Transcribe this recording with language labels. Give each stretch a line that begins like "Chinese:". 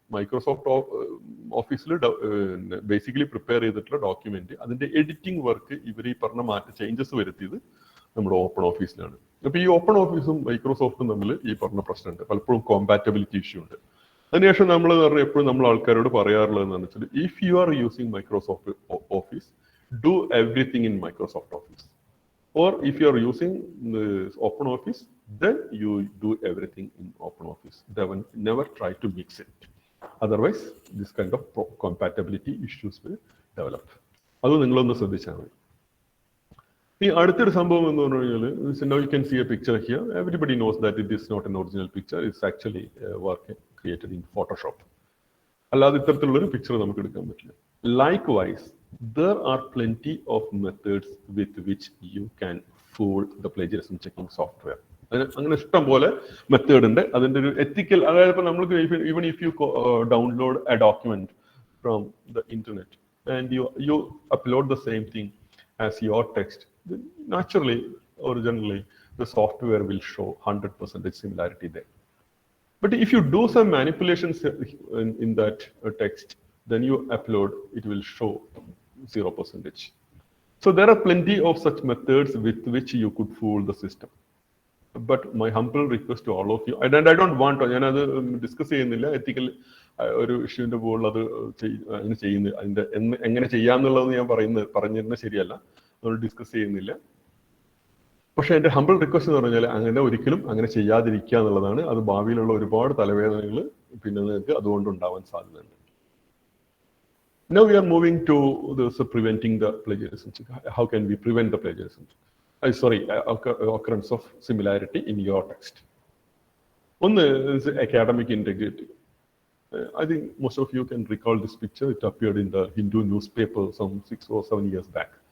Malayalam: Microsoft ഓഫീസിൽ basically prepare ചെയ്തിട്ടുള്ള document, അതിന്റെ എഡിറ്റിംഗ് വർക്ക് ഇവർ ഈ പറഞ്ഞ ചേഞ്ചസ് വരുത്തിയത് നമ്മുടെ ഓപ്പൺ ഓഫീസിലാണ്. അപ്പൊ ഈ ഓപ്പൺ ഓഫീസും മൈക്രോസോഫ്റ്റും തമ്മിൽ ഈ പറഞ്ഞ പ്രശ്നമുണ്ട്. പലപ്പോഴും കോമ്പാറ്റബിലിറ്റി ഇഷ്യൂ ഉണ്ട്. അതിനുശേഷം നമ്മൾ എപ്പോഴും നമ്മൾ ആൾക്കാരോട് പറയാറുള്ളത് എന്താണെന്ന് വെച്ചാൽ,
English: If you are using Microsoft Office, do everything in Microsoft Office. Or if you are using the open office, then you do everything in open office. Never try to mix it. Otherwise, this kind of compatibility issues will develop.
Malayalam: അത് നിങ്ങളൊന്ന് ശ്രദ്ധിച്ചാൽ മതി. ഈ അടുത്തൊരു സംഭവം എന്ന് പറഞ്ഞു കഴിഞ്ഞാൽ,
English: now you can see a picture here. Everybody knows that it is not an original picture. It's actually a work created in Photoshop.
Malayalam: അല്ലാതെ ഇത്തരത്തിലുള്ളൊരു പിക്ചർ നമുക്ക് എടുക്കാൻ പറ്റില്ല.
English: Likewise, there are plenty of methods with which you can fool the plagiarism checking software.
Malayalam: അങ്ങനെ ഇഷ്ടം പോലെ method ഉണ്ട്. അതിൻ്റെ ഒരു എത്തിക്കൽ, അതായത് ഇപ്പോൾ നമ്മൾക്ക്
English: Even if you download a document from the internet and you upload the same thing as your text, then naturally or generally the software will show 100% similarity there. But if you do some manipulations in that text, then you upload, it will show 0%. So there are plenty of such methods with which you could fool the system. But my humble request to all of you, and I don't want to,
Malayalam: ഞാനത് discuss ചെയ്യുന്നില്ല, എത്തിക്കൽ ഒരു ഇഷ്യൂവിൻ്റെ മുകളിൽ അത് അങ്ങനെ ചെയ്യുന്ന അതിൻ്റെ എങ്ങനെ ചെയ്യാന്നുള്ളത് ഞാൻ പറഞ്ഞിരുന്നത് ശരിയല്ല, അത് ഡിസ്കസ് ചെയ്യുന്നില്ല. പക്ഷെ എൻ്റെ ഹംബിൾ റിക്വസ്റ്റ് എന്ന് പറഞ്ഞാൽ അങ്ങനെ ഒരിക്കലും അങ്ങനെ ചെയ്യാതിരിക്കുക എന്നുള്ളതാണ്. അത് ഭാവിയിലുള്ള ഒരുപാട് തലവേദനകൾ പിന്നെ നിങ്ങൾക്ക് അതുകൊണ്ട് ഉണ്ടാവാൻ സാധ്യതയുണ്ട്.
English: Now we are moving to this preventing the plagiarism. How can we prevent the plagiarism? Occurrence of similarity in your text. One is academic integrity. I think most of you can recall this picture. It appeared in the Hindu newspaper some 6 or 7 years back.